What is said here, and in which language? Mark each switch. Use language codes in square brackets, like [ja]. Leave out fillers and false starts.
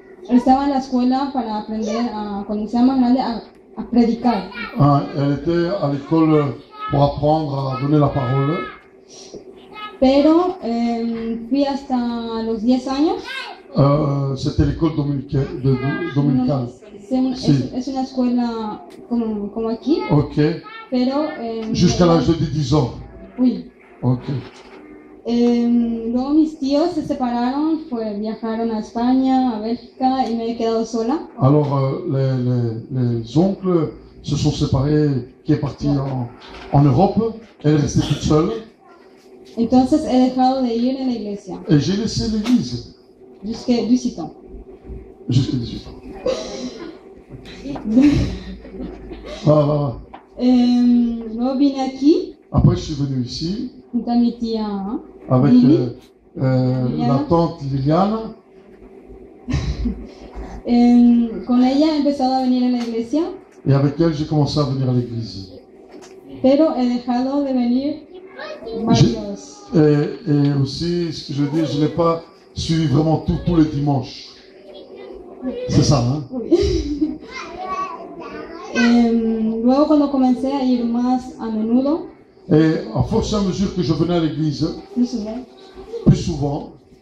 [es] Estaba en la escuela para aprender a, cuando sea más grande, a predicar. [fr] Ah, elle était à l'école pour apprendre à donner la parole. [es] Pero fui hasta los 10 años. [fr] C'était l'école dominicale. [es] Es una escuela como aquí. Ok. Pero [fr] jusqu'à l'âge de 10 ans. Oui. Ok. [es] Luego mis tíos se separaron, viajaron a España, a Bélgica y me he quedado sola. [fr] Alors les oncles se sont séparés, qui est parti en Europe. Elle est restée toute seule. [es] Entonces he dejado de ir en la iglesia. [fr] Et j'ai laissé l'église. Jusqu'à 18 ans. Jusqu'à 18 ans. Ah. [es] Luego vine aquí. [fr] Après, je suis venu ici. [es] Junto a mi tía. [fr] Avec la tante Liliana. [es] Con ella he empezado a venir a la iglesia. [fr] Et avec elle, j'ai commencé à venir à l'église. [es] Pero he dejado de venir varios. [fr] Et aussi, ce que je veux dire, je n'ai pas suivi vraiment tous les dimanches. C'est ça, hein? Oui. [es] Luego cuando comencé a ir más a menudo. [fr] Et à force et à mesure que je venais à l'église, plus souvent,